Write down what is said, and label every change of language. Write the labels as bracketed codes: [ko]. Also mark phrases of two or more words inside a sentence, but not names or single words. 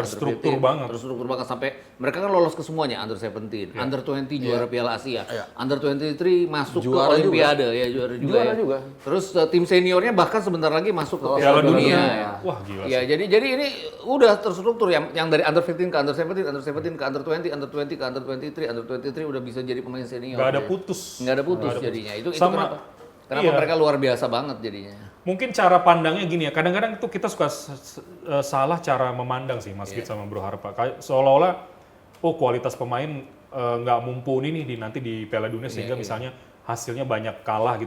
[id] terstruktur banget. Terstruktur banget sampai mereka kan lolos ke semuanya under 17, under 20 juara Piala Asia, under 23 masuk juara ke Olimpiade juga. ya juara juga. Terus tim seniornya bahkan sebentar lagi masuk ke Piala Dunia. Ya. Wah gila. Ya jadi ini udah terstruktur yang dari under 15 ke under 17, under 17 ke under 20, under 20 ke under 23, under 23 udah bisa jadi pemain senior. Nggak ada putus. Nggak ada putus jadinya. Itu kenapa mereka luar biasa banget jadinya. Mungkin cara pandangnya gini ya, kadang-kadang tuh kita suka salah cara memandang sih Mas Git sama Bro Harpa. Seolah-olah, kualitas pemain nggak mumpuni nih nanti di Piala Dunia sehingga misalnya hasilnya banyak kalah gitu.